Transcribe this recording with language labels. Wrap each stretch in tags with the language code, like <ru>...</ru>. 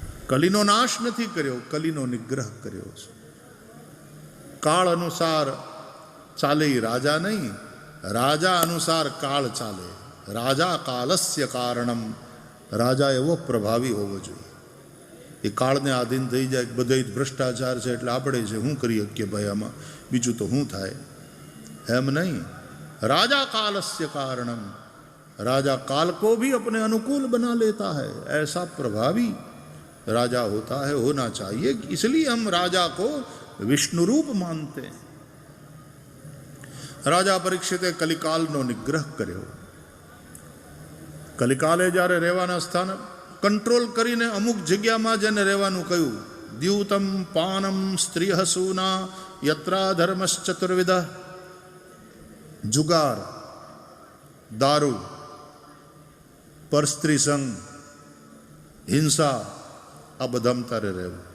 <gu>કલિનો નાશ નથી કર્યો, કલિનો નિગ્રહ કર્યો છે. કાળ અનુસાર ચાલે એ રાજા નહીં, રાજા અનુસાર કાળ ચાલે.</gu> <sa>રાજા કાલસ્ય કારણમ.</sa> <gu>રાજા એવો પ્રભાવી હોવો જોઈએ, એ કાળને આધીન થઈ જાય. બધા ભ્રષ્ટાચાર છે એટલે આપણે છે શું કરી શકીએ ભાઈ, આમાં બીજું તો શું થાય, એમ નહીં.</gu> <sa>राजा कालस्य कारणम,</sa> <hi>राजा काल को भी अपने अनुकूल बना लेता है, ऐसा प्रभावी राजा होता है, होना चाहिए. इसलिए हम राजा को विष्णु रूप मानते हैं.</hi> <gu>राजा परीक्षिते कलिकालનો નિગ્રહ કર્યો. કલિકાલે જ્યારે રહેવાના સ્થાન કંટ્રોલ કરીને અમુક જગ્યામાં જેને રહેવાનું કહ્યું,</gu> <sa>દ્યુતમ પાનમ સ્ત્રીહ સૂના યત્રા ધર્મશ્ચતુર્વિધ,</sa> <gu>જુગાર, દારૂ, પરસ્ત્રી સંગ, હિંસા, આ બધામાં તારે રહેવું.</gu>